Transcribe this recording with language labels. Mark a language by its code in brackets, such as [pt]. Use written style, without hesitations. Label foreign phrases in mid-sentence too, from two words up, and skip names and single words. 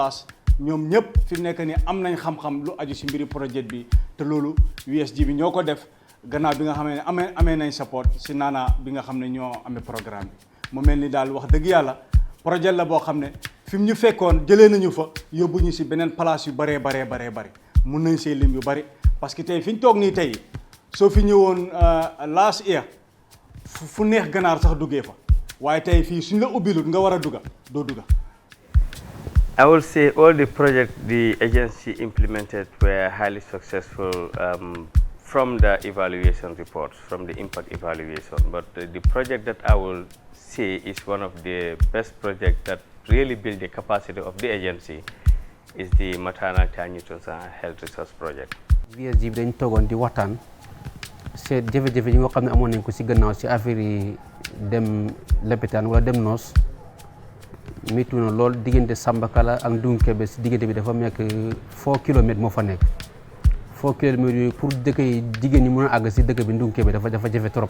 [wo] Fass ñoom ñëpp fi mu nekk nii am nañ xam-xam lu aju si mbiri projet bi te loolu VSG bi ñoo ko def gannaaw bi nga xam ne amee nañ support si naana bi nga xam ne ñoo amee programme bi mu mel ni daal wax dëgg yàlla projet la boo xam ne fi mu ñu fekkoon jëlee nañu fa yóbbu ñu si beneen place yu baree bari mun nañ see lim yu bari parce que tey fi ñu toog nii tey soo fi ñëwoon [en] last year [wo] fu neex ganaar sax duggee fa waaye tey fii suñ la ubbilut nga war a dugga doo dugga. [en] I will say all the projects the agency implemented were highly successful from the evaluation reports, from the impact evaluation. But the project that I will say is one of the best projects that really build the capacity of the agency is the maternal child nutrition and health resource project. [wo] VSG dañ toogoon di waxtaan seet jafe-jafe yi nga xam ne amoon nañ ko si gannaaw si affaire yi dem lopitaan wala dem noos métti na lool diggante Sambakala ak Dunkebe si diggante bi dafa nekk 4 kilomètres moo fa nekk 4 kilomètres yooyu pour dëkk yi jigéen ñi mën a àgg si dëkk bi 𝗓𝗡𝗩 dafa jafe trop